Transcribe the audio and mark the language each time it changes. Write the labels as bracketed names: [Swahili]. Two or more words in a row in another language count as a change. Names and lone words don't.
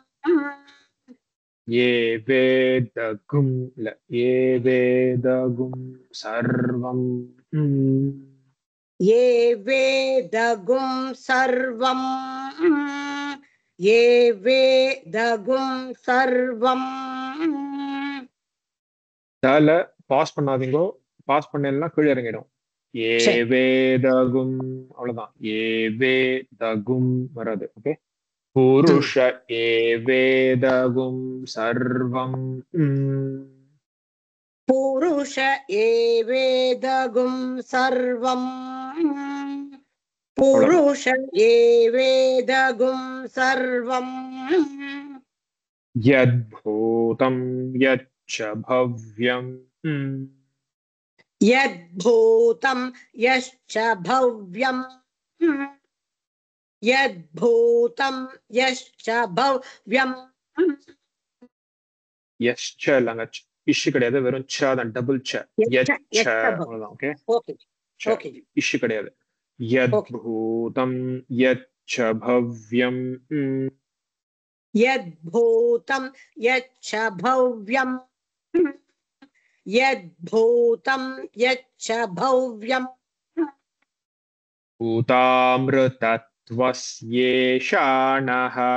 [Sanskrit] एवेदगुं सर्वम् एवेदगुं सर्वम् एवेदगुं सर्वम् [Tamil] தல பாஸ் பண்ணாதீங்கோ பாஸ் பண்ணலன்னா கீழே இறங்கிடும் ஏவேதகும் அவ்வளவுதான் ஏவேதகும் வராது ஓகே [Sanskrit] पुरुष एवेदगुं सर्वम् पुरुष एवेदगुं सर्वम् पुरुष एवेदगुं सर्वम् यद्भूतं यच्च भव्यम् यद्भूतं यश्च भव्यम् यद्भूतं यश्च भव्यम् यश्च लंगच [Tamil] இஷ் கிடையாது வெறும் ச தான் டபுள் ச யச்ச அவ்வளவுதான் ஓகே ஓகே ஓகே இஷ் கிடையாது [Sanskrit] यद्भूतं यच्च भव्यम् यद्भूतं यच्च भव्यम् यद्भूतं यच्च भव्यम् भूतामृतत्वस्येषाणः